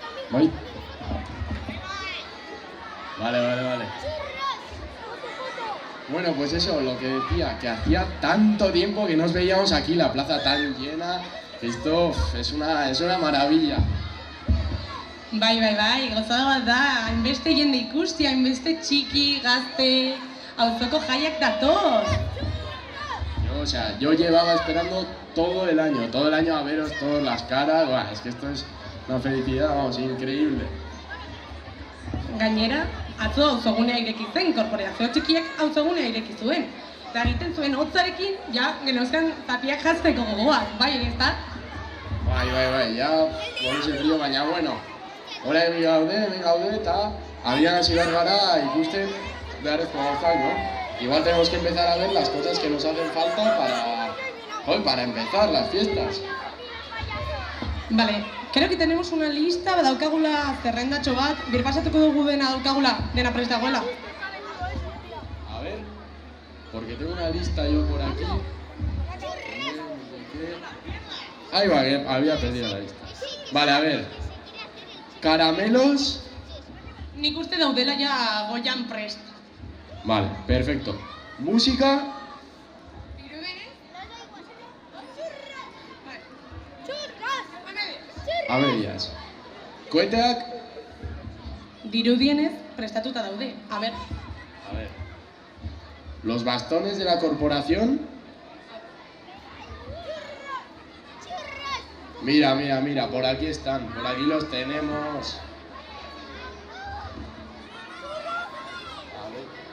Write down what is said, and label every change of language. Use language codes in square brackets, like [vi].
[es] Voy. Vale. Bueno, pues eso, lo que decía, que hacía tanto tiempo que nos veíamos aquí, la plaza tan llena. Esto es una maravilla. [eu] Bai, gozada bat da, hainbeste jende ikusti, hainbeste txiki, gazte, auzoko jaiak datoz. [es] Yo llevaba esperando todo el año a veros todas las caras. Buah, es que esto es una felicidad, vamos, increíble. [eu] Gainera, atzo auzogunea ireki zen, korporazio txikiak auzogunea ireki zuen. Eta egiten zuen hotzarekin, ja, genozkan zapiak jazteko gogoak, bai, ezta? [es] Bai, ya, con ese frío, baina, bueno. [eu] Hora hemen gaude, eta abian hasi behar gara ikusten beharrezko gauzak, ¿no? [es] Igual tenemos que empezar a ver las cosas que nos hacen falta para empezar las fiestas. Vale, creo que tenemos una lista, [eu] badaukagula zerrendatxo bat, birpasatuko dugu dena daukagula, dena prest dagoela. [es] A ver, porque tengo una lista yo por aquí. Ahí va, había perdido la lista. Vale, a ver. Caramelos. [eu] Nik uste daudela ja goian prest. [es] Vale, perfecto. Música. A medias. Koeteak. [eu] Dirudienez prestatuta daude. [es] A ver. Los bastones de la corporación. Mira, por aquí están, por aquí los tenemos. A ver.